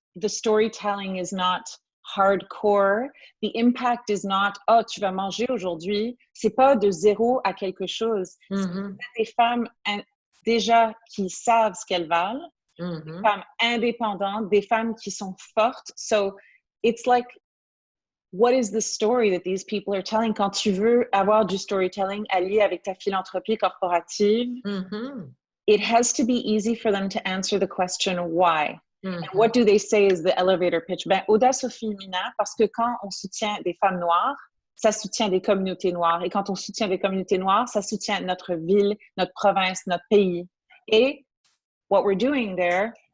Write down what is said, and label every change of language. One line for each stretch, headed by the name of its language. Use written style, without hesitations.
English: The storytelling is not hardcore. The impact is not, oh,
French: tu vas manger aujourd'hui. C'est pas de zéro à quelque chose. Mm-hmm. C'est des femmes déjà qui savent ce qu'elles valent, des femmes indépendantes, des femmes qui sont fortes.
English: So it's like, what is the story that these people are telling?
French: Quand tu veux avoir du storytelling allié avec ta philanthropie corporative,
English: it has to be easy for them to answer the question why. And what do they say is the elevator pitch?
French: Ben, Audace au féminin, parce que quand on soutient des femmes noires, ça soutient des communautés noires. Et quand on soutient des communautés noires, ça soutient notre ville, notre province, notre pays. Et
English: what we're doing there,